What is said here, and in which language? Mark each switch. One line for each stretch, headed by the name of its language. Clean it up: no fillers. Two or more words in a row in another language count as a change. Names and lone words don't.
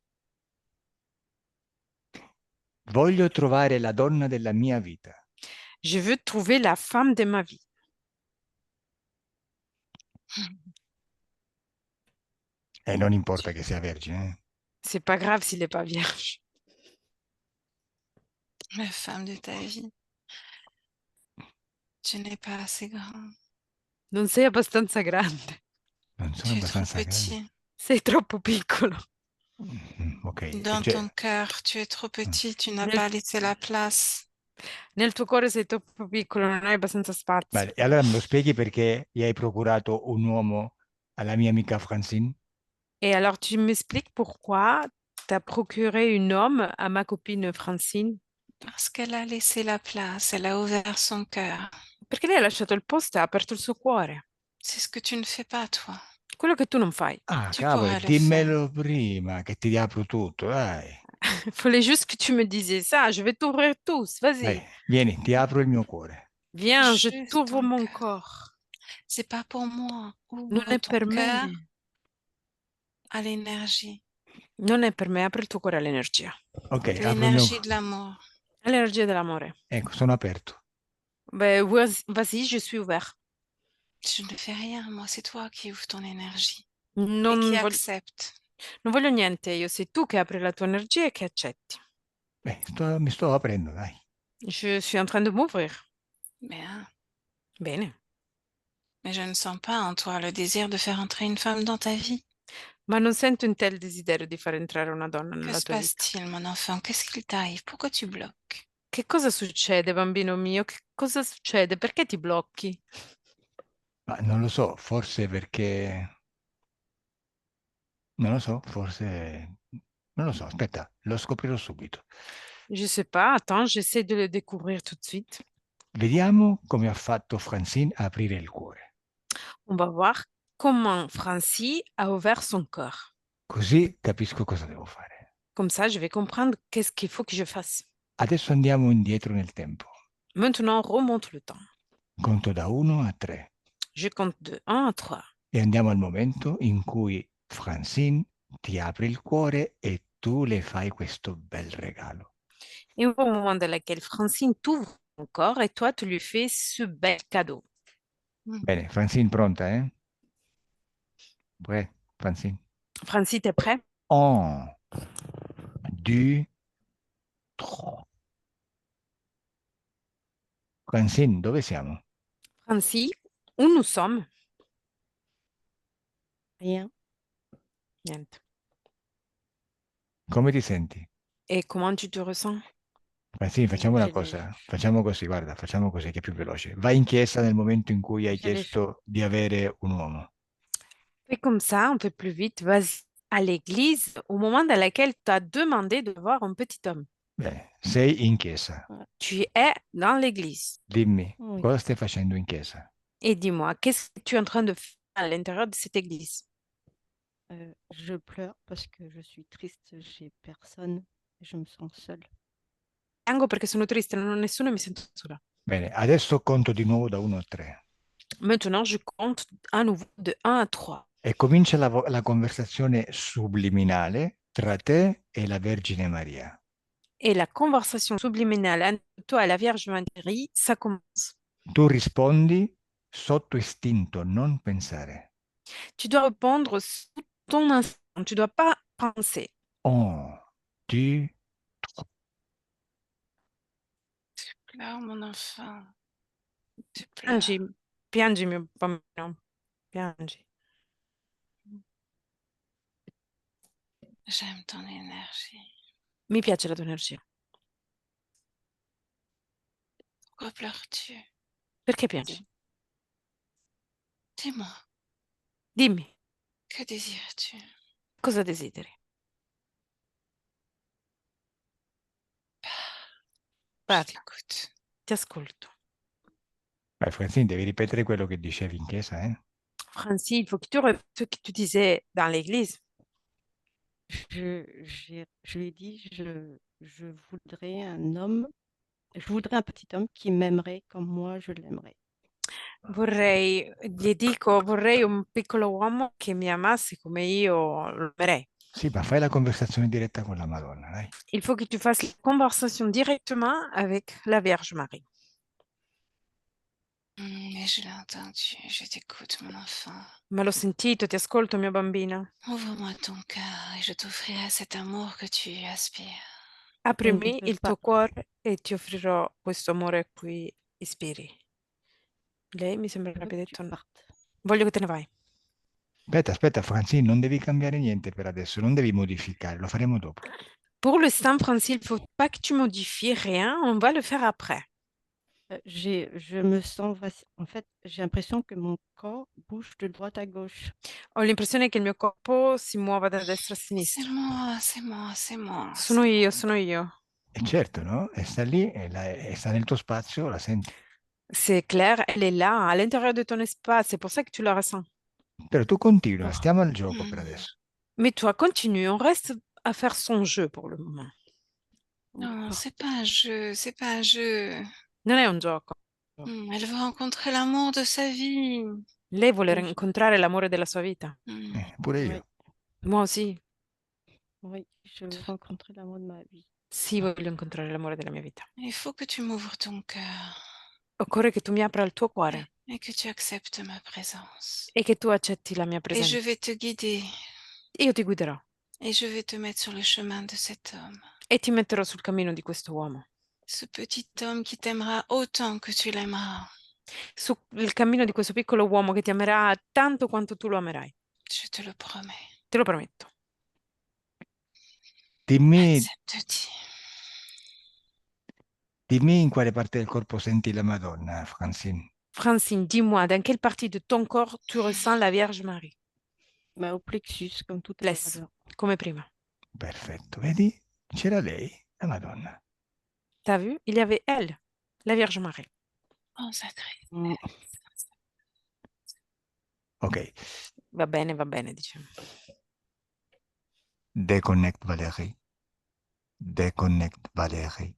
Italian: Voglio trovare la donna della mia vita.
French: Je veux trouver la femme de ma vie.
Italian: E non importa che sia vergine.
French: C'est pas grave s'il n'est pas vierge. La femme de ta vie. Tu n'es pas assez grand.
Italian: Non sei abbastanza grande. Non sono
French: Tu es trop
Italian: abbastanza grande.
French: petit.
Italian: Sei troppo piccolo. Ok,
French: Dans
Italian: cioè,
French: ton cœur, tu es trop petit. Tu n'as
Italian: Nel,
French: pas laissé la place.
Italian: nel tuo cuore sei troppo piccolo, non hai abbastanza spazio. vale, e allora me lo spieghi perché gli hai procurato un uomo alla mia amica Francine?
French: Et alors, tu m'expliques pourquoi tu as procuré un homme à ma copine Francine? Parce qu'elle a laissé la place. Elle a ouvert son cœur.
Italian: Perché lei ha lasciato il posto e ha aperto il suo cuore.
French: C'est ce que tu ne fais pas, toi.
Italian: Quello che tu non fai. Ah,
French: Tu
Italian: cavolo,
French: pourrais le faire.
Italian: dimmelo prima che ti riapro tutto, dai.
French: Il fallait juste que tu me dises ça. Je vais t'ouvrir tous.
Italian: Dai,
French: Vas-y.
Italian: vieni, ti apro il mio cuore.
French: Viens, je Juste t'ouvre ton mon cœur. corps. C'est pas pour moi.
Italian: Non
French: Ouvre
Italian: è
French: ton
Italian: per
French: cœur
Italian: me.
French: à l'énergie.
Italian: Non è per me. Apri il tuo cuore all'energia. Ok, apro il mio
French: L'énergie
Italian: cuore.
French: de l'amour.
Italian: All'energia dell'amore. Ecco, sono aperto.
French: Ben, vas-y, je suis ouvert. Je ne fais rien. Moi, c'est toi qui ouvres ton énergie et
Italian: Non,
French: qui
Italian: voglio,
French: accepte.
Italian: non voglio niente io. Sei tu che apri la tua energia e che accetti. Mi sto aprendo, dai.
French: Je suis en train de m'ouvrir. Bien.
Italian: Bene.
French: Mais je ne sens pas en toi le désir de faire entrer une femme dans ta vie.
Italian: Ma non sento in te il desiderio di far entrare una donna
French: Que
Italian: nella
French: se
Italian: tua vita.
French: passe-t-il, mon enfant? Qu'est-ce qu'il t'arrive? Pourquoi tu bloques?
Italian: Che cosa succede, bambino mio? Che cosa succede? Perché ti blocchi? Ma non lo so, forse perché... Non lo so, forse... Non lo so, aspetta, lo scoprirò subito.
French: Je sais pas. Attends, j'essaie de le découvrir tout de suite.
Italian: Vediamo come ha fatto Francine a aprire il cuore.
French: On va voir comment Francie a ouvert son corps.
Italian: Così capisco cosa devo fare.
French: Comme ça, je vais comprendre qu'est-ce qu'il faut que je fasse.
Italian: Adesso andiamo indietro nel tempo.
French: Maintenant, on remonte le temps.
Italian: Conto da 1 a 3
French: Je compte de 1 à 3.
Italian: e andiamo al momento in cui Francine ti apre il cuore e tu le fai questo bel regalo.
French: Et au moment dans lequel Francine t'ouvre son corps et toi, tu lui fais ce bel cadeau.
Italian: Bene, Francine pronta,
French: eh? Prêt, Francine? Francie, t'es prêt?
Italian: 1, 2, 3. Francine, dove siamo?
French: Francie, où nous sommes? Rien.
Italian: Niente. Come ti senti?
French: Et comment tu te ressens?
Italian: Francine, facciamo una
French: J'ai des-
Italian: cosa. Facciamo così, guarda, facciamo così che è più veloce. Vai in chiesa nel momento in cui hai
French: j'ai les
Italian: chiesto di avere un uomo.
French: Fais comme ça, un peu plus vite. Vas-y à l'église au moment dans lequel tu as demandé de voir un petit homme.
Italian: Bene, sei in chiesa.
French: Tu es dans l'église.
Italian: Dimmi,
French: Oui.
Italian: cosa stai facendo in chiesa?
French: Et dis-moi, qu'est-ce que tu es en train de faire à l'intérieur de cette église? Je pleure parce que je suis triste, j'ai personne, et je me sens seule.
Italian: Piango perché sono triste, non ho nessuno e mi sento sola. Bene, adesso conto di nuovo da 1 a 3
French: Maintenant, je compte à nouveau de 1 à 3.
Italian: e comincia la conversazione subliminale tra te e la Vergine Maria.
French: Et la conversation subliminale entre toi et la Vierge Marie, ça commence.
Italian: Tu rispondi sotto istinto, non pensare.
French: Tu dois répondre sous ton instinct. Tu ne dois pas penser.
Italian: 1, 2,
French: Pleure, mon enfant. Tu pleures.
Italian: Piangi, piangi mio bambino, piangi.
French: J'aime ton énergie.
Italian: Mi piace la tua energia.
French: Pourquoi pleures-tu?
Italian: Perché piangi?
French: Dis-moi,
Italian: Dimmi,
French: que désires-tu?
Italian: cosa desideri?
French: Je
Italian: Parla,
French: t'écoute.
Italian: ti ascolto. Vai, Francine, devi ripetere quello che dicevi in chiesa, eh?
French: Francie, il faut que tu répètes ce que tu disais dans l'église. Je lui ai dit, je voudrais un homme, je voudrais un petit homme qui m'aimerait comme moi je l'aimerais.
Italian: Gli dico, vorrei un piccolo uomo che mi amasse come io lo amerei. Sì, ma fai la conversazione diretta con la Madonna, dai.
French: Il faut que tu fasses la conversation directement avec la Vierge Marie. Mais je l'ai entendu, je t'écoute, mon enfant.
Italian: Ma l'ho sentito, ti ascolto, mio bambino.
French: Ouvre-moi ton cœur et je t'offrirai cet amour que tu aspires. Je ne
Italian: Aprimi
French: veux
Italian: il
French: pas.
Italian: tuo cuore e ti offrirò questo amore a cui ispiri. Lei mi sembra
French: Je veux
Italian: abbia
French: que tu
Italian: detto no.
French: partes.
Italian: Voglio che te ne vai. Aspetta, Francine, non devi cambiare niente per adesso, non devi modificare, lo faremo dopo.
French: Pour l'instant, Francine, il faut pas que tu modifies rien, on va le faire après. Je me sens en fait, j'ai l'impression que mon corps bouge de droite à gauche.
Italian: Ho l'impressione che il mio corpo si muova da destra a
French: C'est
Italian: sinistra.
French: moi, c'est moi, c'est moi.
Italian: Sono io, sono io. E certo, no? E sta lì e sta nel tuo spazio, la senti.
French: C'est clair, elle est là, à l'intérieur de ton espace, c'est pour ça que tu la ressens.
Italian: Però tu continua, Oh. stiamo al gioco per adesso.
French: Mais toi, continue, on reste à faire son jeu pour le moment. Non, Oh. c'est pas un jeu, c'est pas un jeu.
Italian: Non è un gioco.
French: Elle veut rencontrer l'amour de sa vie.
Italian: Lei vuole
French: Oui,
Italian: incontrare l'amore della sua vita. Pure io.
French: oui, Moi aussi. oui, je veux rencontrer l'amour de ma vie.
Italian: Sì, voglio incontrare l'amore della mia vita.
French: Il faut que tu m'ouvres ton cœur
Italian: Occorre che tu mi apra il tuo cuore
French: et que tu acceptes ma présence.
Italian: e che tu accetti la mia
French: Et
Italian: presenza.
French: je vais te guider
Italian: Io ti guiderò
French: et je vais te mettre sur le chemin de cet homme.
Italian: e ti metterò sul cammino di questo uomo,
French: Ce petit homme qui t'aimera autant que tu l'aimeras.
Italian: sul cammino di questo piccolo uomo che ti amerà tanto quanto tu lo amerai.
French: Je te le promets.
Italian: Te lo prometto. Dimmi,
French: Accepte-t-il.
Italian: dimmi in quale parte del corpo senti la Madonna, Francine.
French: Francine, dis-moi, dans quelle partie de ton corps tu ressens la Vierge Marie? Au plexus, comme tout à Laisse, l'heure.
Italian: come prima. Perfetto, vedi? C'era lei, la Madonna.
French: T'as vu? Il y avait elle, la Vierge Marie. Oh, sa tristesse. Mm.
Italian: Ok, Va bene, diciamo.
French: deconnect Valérie. Deconnect Valérie.